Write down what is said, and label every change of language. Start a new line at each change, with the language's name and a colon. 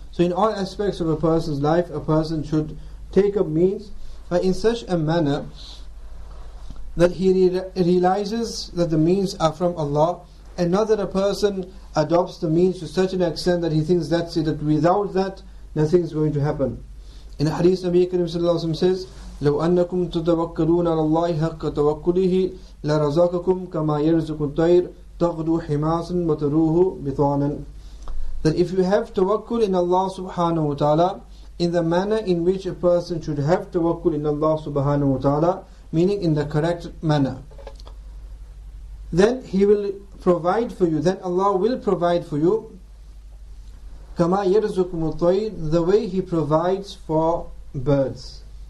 English: So in all aspects of a person's life, a person should take up means, but in such a manner that he realizes that the means are from Allah, and not that a person adopts the means to such an extent that he thinks that's it, that without that nothing is going to happen. In a hadith, Nabi Kareem sallallahu alaihi wasallam says,
Arabic: لو أنكم تتوكلون على الله حق توكله لرزقكم كما يرزق الطير تغدو حماسا وتروح بطانا.
English: That if you have tawakkul in Allah subhanahu wa ta'ala in the manner in which a person should have tawakkul in Allah subhanahu wa ta'ala, meaning in the correct manner, then He will provide for you, then Allah will provide for you
Arabic: كما يرزقكم الطير,
English: the way He provides for birds.